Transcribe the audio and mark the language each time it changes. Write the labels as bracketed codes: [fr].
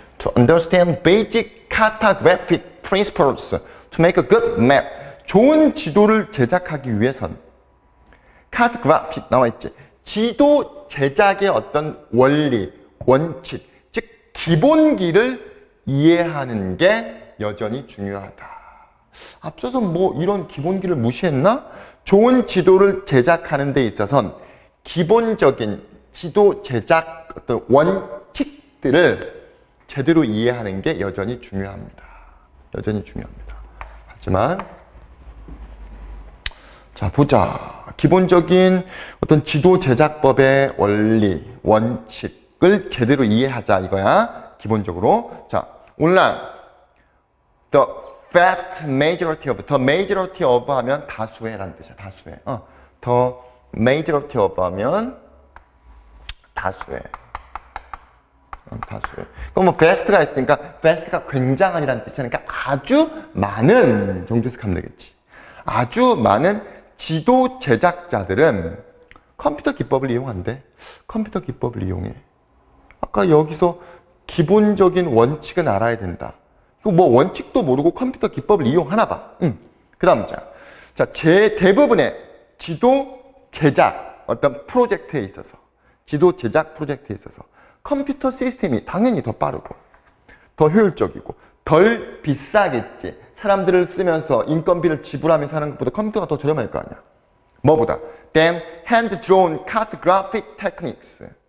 [en] To understand basic cartographic principles to make a good map. [ko] 좋은 지도를 제작하기 위해선 cartographic 나와 있지. 지도 제작의 어떤 원리, 원칙, 즉 기본기를 이해하는 게 여전히 중요하다. 앞서서 뭐 이런 기본기를 무시했나? 좋은 지도를 제작하는 데 있어선 기본적인 지도 제작 어떤 원칙들을 제대로 이해하는 게 여전히 중요합니다. 여전히 중요합니다. 하지만 자 보자. 기본적인 어떤 지도 제작법의 원리, 원칙을 제대로 이해하자 이거야. 기본적으로. 자, 오늘날 [en] the vast majority of [ko] 하면 다수의라는 뜻이야. 다수의. [en] the majority of [ko] 하면 다수의. 다수의. 그럼 뭐 vast가 있으니까 vast가 굉장한이라는 뜻이니까 아주 많은 정도 해석하면 되겠지. 아주 많은 지도 제작자들은 컴퓨터 기법을 이용한대. 컴퓨터 기법을 이용해. 아까 여기서 기본적인 원칙은 알아야 된다. 이거 뭐 원칙도 모르고 컴퓨터 기법을 이용하나 봐. 그 다음 문장. 자, 대부분의 지도 제작 어떤 프로젝트에 있어서 지도 제작 프로젝트에 있어서 컴퓨터 시스템이 당연히 더 빠르고 더 효율적이고 덜 비싸겠지. 사람들을 쓰면서 인건비를 지불하면서 하는 것보다 컴퓨터가 더 저렴할 거 아니야. 뭐보다? [en] than hand-drawn cartographic techniques.